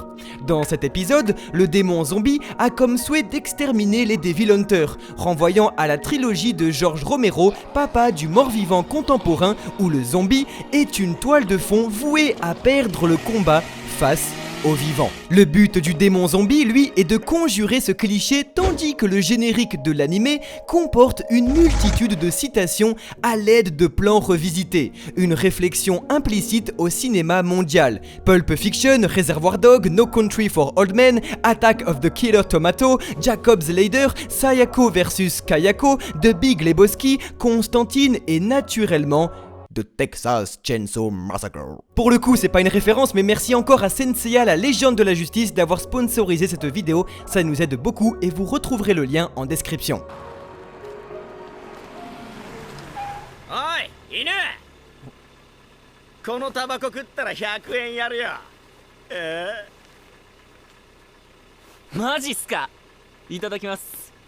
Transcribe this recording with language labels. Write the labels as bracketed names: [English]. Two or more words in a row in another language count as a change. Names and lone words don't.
[French] Dans cet épisode, le démon zombie a comme souhait d'exterminer les [English] Devil Hunters, [French] renvoyant à la trilogie de George Romero, papa du mort-vivant contemporain, où le zombie est une toile de fond vouée à perdre le combat face aux vivants. Le but du démon zombie, lui, est de conjurer ce cliché, tandis que le générique de l'animé comporte une multitude de citations à l'aide de plans revisités, une réflexion implicite au cinéma mondial. Pulp Fiction, Reservoir Dog, No Country for Old Men, Attack of the Killer Tomato, Jacob's Ladder, Sayako vs Kayako, The Big Lebowski, Constantine et naturellement de Texas Chainsaw Massacre. Pour le coup, c'est pas une référence, mais merci encore à Senseiya, la légende de la justice, d'avoir sponsorisé cette vidéo, ça nous aide beaucoup et vous retrouverez le lien en description. [Japanese] Oi, Inu! このタバコ食ったら100円やるよ。マジっすか。いただきます。